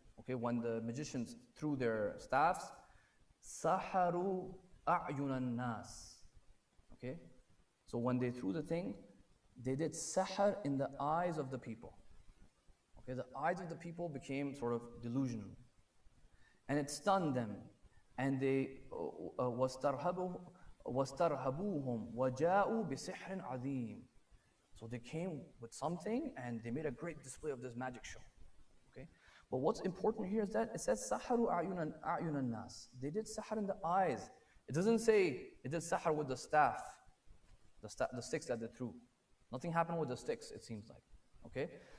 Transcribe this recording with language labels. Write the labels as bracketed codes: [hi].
[en] Okay, when the magicians threw their staffs, [ar] سحروا أعين الناس. [en] Okay? So when they threw the thing, they did sahr in the eyes of the people. Okay, the eyes of the people became sort of delusional. And it stunned them. And they [ar] وَاسْتَرْهَبُوهُمْ وَجَاءُوا بِسِحْرٍ عَظِيمٍ. [en] So they came with something and they made a great display of this magic show. Okay? But what's important here is that it says [ar] سَحَرُوا أَعْيُنَ النَّاسِ. [en] They did sahr in the eyes. It doesn't say it did sahr with the staff, the sticks that they threw. Nothing happened with the sticks, it seems like. Okay?